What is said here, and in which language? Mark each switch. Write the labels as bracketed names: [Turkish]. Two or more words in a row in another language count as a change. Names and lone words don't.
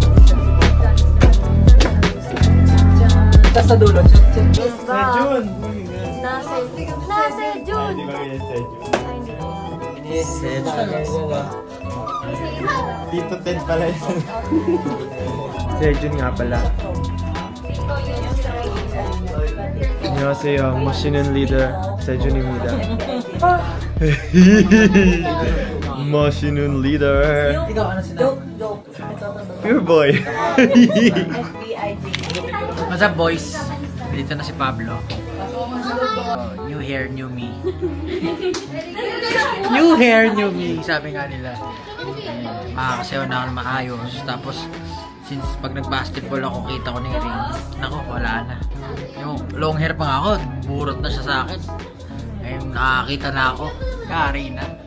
[Filipino] Tapos sa dulo. Jun! Nasa June. Di ba ganyan sa Jun? Dito 10 pala yun. Sejun nga pala. [Korean] 안녕하세요. 멋있는 리더 세준입니다. 멋있는 리더. [Filipino] Ikaw, ano sila? [English] Pure boy. What's up, boys? [Filipino] Dito na si Pablo. [English] New hair, new me. New hair, new me. [Filipino] Sabi nga nila. Makakasayaw na ako na maayos. Tapos, since pag nag-basketball ako, kita ko na yung ring. Nako, wala na. Yung long hair pa nga ako, burot na siya sa akin. Ayun, nakakita na ako. Kari na.